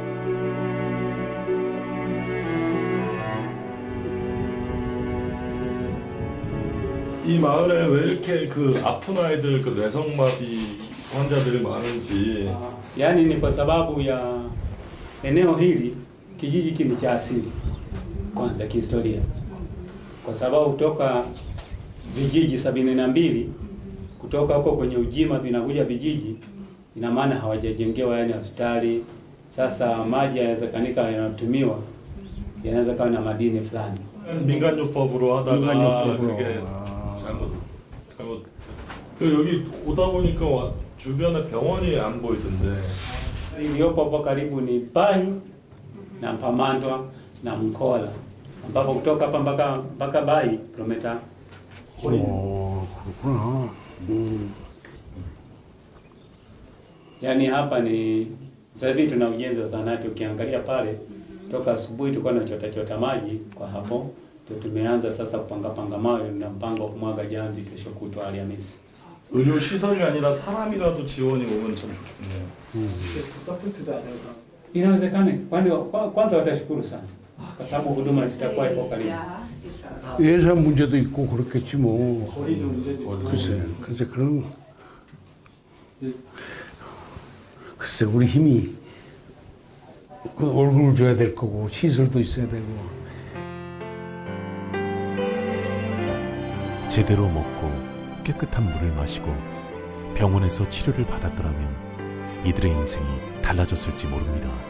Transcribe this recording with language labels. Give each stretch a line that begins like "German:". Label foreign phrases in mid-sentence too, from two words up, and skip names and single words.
Korean: 이 마을에 왜 이렇게 그 아픈 아이들, 그 뇌성마비 환자들이 많은지.
Swahili: Yaani ni kwa sababu ya eneo hili, kijiji hiki ni cha asili kwanza kihistoria, kwa sababu kutoka vijiji 72 kutoka huko kwenye ujima vinakuja vijiji, ina maana hawajajengewa yani hospitali. Sasa maji yanawezekanika yanatumiwa yanaweza kuwa na madini fulani.
Korean: 민간요법으로 하다가 그게 잘못. 여기 오다 보니까 주변에 병원이 안 보이던데.
Swahili: Iliyopo hapo karibu ni Pai na Mpamandwa na Mkola, ambapo kutoka hapa mpaka Bai kilomita.
Korean: 그렇구나.
Swahili: Yaani hapa ni sasa hivi tuna ujenzi wa zahanati. Ukiangalia pale toka asubuhi tulikuwa tunachota maji kwa hapo, tumeanza sasa kupanga mawe na mpango wa kumwaga jamvi kesho kutwa Alhamisi.
Korean: 의료 시설이 아니라 사람이라도 지원이 오면 참 좋겠네요.
Swahili: Inawezekana kwanza watashukuru sana kwa sababu huduma zitakuwa ipo karibu.
Korean: 예산 문제도 있고 그렇겠지 뭐. 거리도 문제지. 글쎄 그런. 글쎄 우리 힘이 그 얼굴을 줘야 될 거고 시설도 있어야 되고. 제대로 먹고 깨끗한 물을 마시고 병원에서 치료를 받았더라면 이들의 인생이 달라졌을지 모릅니다.